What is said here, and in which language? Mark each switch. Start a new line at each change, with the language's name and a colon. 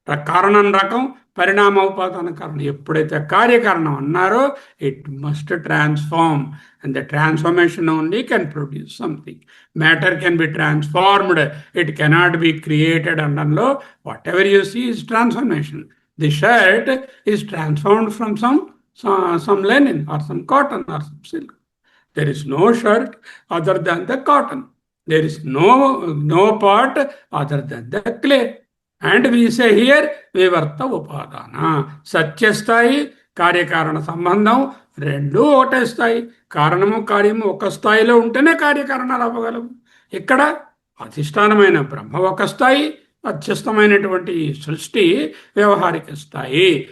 Telugu: కారణం రకం, పరిణామ ఉపాదాన కారణం. ఎప్పుడైతే కార్యకారణం అన్నారో
English: It must transform, and the transformation only can produce something. Matter can be transformed, it cannot be created. అనడంలో whatever you see is transformation. The shirt is transformed from some linen or some cotton or some silk. There is no shirt other than the cotton. There is no part other than the clay. And we say here vivarta upadana.
Telugu: సత్యస్థాయి కార్యకారణ సంబంధం రెండు ఒకటే స్థాయి. కారణము కార్యము ఒక స్థాయిలో ఉంటేనే కార్యకారణాలు అవ్వగలవు. ఇక్కడ అధిష్టానమైన బ్రహ్మ ఒక స్థాయి, అధ్యస్థమైనటువంటి సృష్టి వ్యవహారిక స్థాయి.